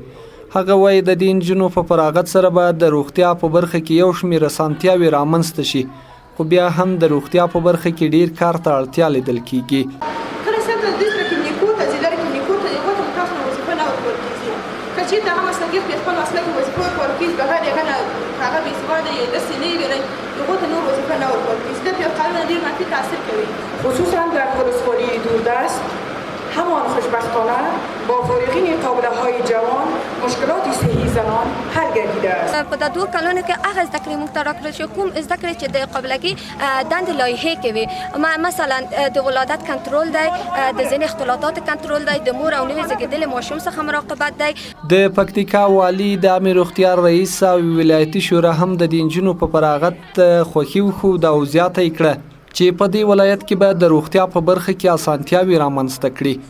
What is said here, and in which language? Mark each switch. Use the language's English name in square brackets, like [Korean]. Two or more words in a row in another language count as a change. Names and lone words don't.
[Pashto] هغه وایي د دې نجونو په فراغت سره به د روغتیا په برخه کې یو شمېر اسانتیاوې رامنځته شي، خو بیا هم د روغتیا په برخه کې ډیر کار ته اړتیا لیدل کیږي. چې دا هم مسلکي په خپل مسلک وظیفه ورکړي به هغه به استفاده یې د سینې غوړي دغه ته نور وظیفه نه ورکړي چې په قانون ډیر منفي تاثیر کوي، [Persian] خصوصا در ولسوالی دوردست. همان خوشبختانه با فارغین قابله‌های جوان مشکلات صحی زنان حل گردیده است. [Pashto] په 2 کلونو کې هغه زده کړې موږ ته راکړل چې کوم زده کړې چې د قابلګۍ دندې لایحې کوي، مثلا د ولادت کنټرول دی، د ځینې اختلاطات کنټرول دی، د مور او نوي زیږیدلي ماشوم څخه مراقبت دی. د پکتیکا والي د امیر اختیار رئیس او ولایتي شورا هم د دې نجونو په فراغت خوښي وښوده او زیاته یې کړه چې په دې ولایت کې به د روغتیا په برخه کې اسانتیاوې رامنځته کړي.